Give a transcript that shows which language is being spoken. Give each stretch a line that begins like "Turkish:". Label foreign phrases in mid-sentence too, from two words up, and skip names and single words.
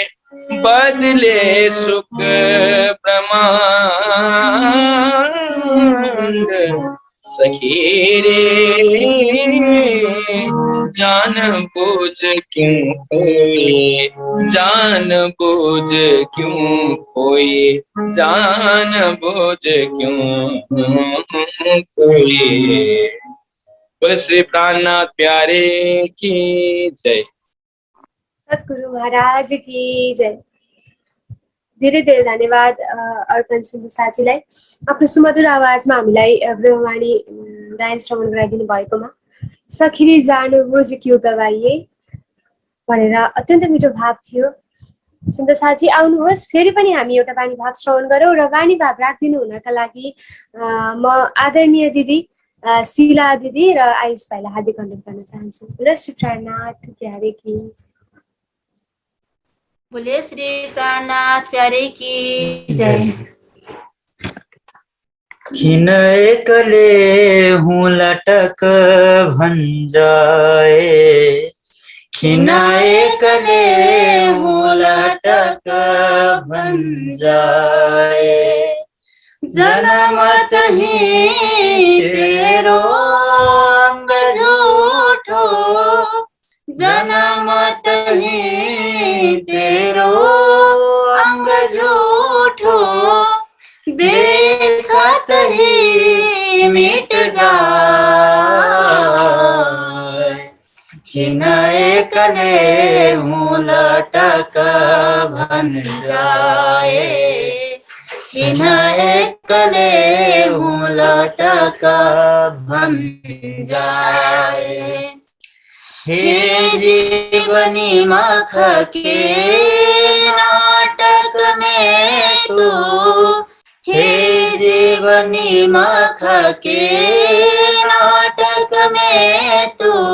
Hindi: बदले सुख प्रमाण सखी रे, जान बूझ क्यों खोए, जान बूझ क्यों खोए, जान बूझ क्यों खोए। बोले श्री प्राणनाथ प्यारे की जय। सद्गुरु महाराज की जय।
Nepali: धेरै धेरै धन्यवाद अर्पण सुन्नु साथीलाई, आफ्नो सुमधुर आवाजमा हामीलाई ब्रह्मवाणी गायन श्रवण गराइदिनु भएकोमा।
Hindi: सखिरी जानु बुझ क्यों गवाइए
Nepali: भनेर अत्यन्त मिठो भाव थियो। सुन्दर साथी आउनुहोस्, फेरि पनि हामी एउटा वाणी भाव श्रवण गरौँ र वाणी भाव राखिदिनु हुनका लागि म आदरणीय दिदी शीला दिदी र आयुष भाइलाई हार्दिक अनुरोध गर्न चाहन्छु।
Hindi: र श्री प्राणनाथ प्यारे की, बोले श्री प्राणनाथ प्यारे की जय। खिन एकले हूँ लटक भंजाए, खिन एकले हूँ लटक भंजाए, जनमत ही तेरो अंग झूठो, जनमत ही तेरो अंग झूठो, देखत ही मिट जाए, खिन एकले हूँ लटक बन जाए, खिन एकले हूँ लटक बन जाए। हे जीवनी मख के नाटक में तू, हे जीवनी मख के नाटक में तू,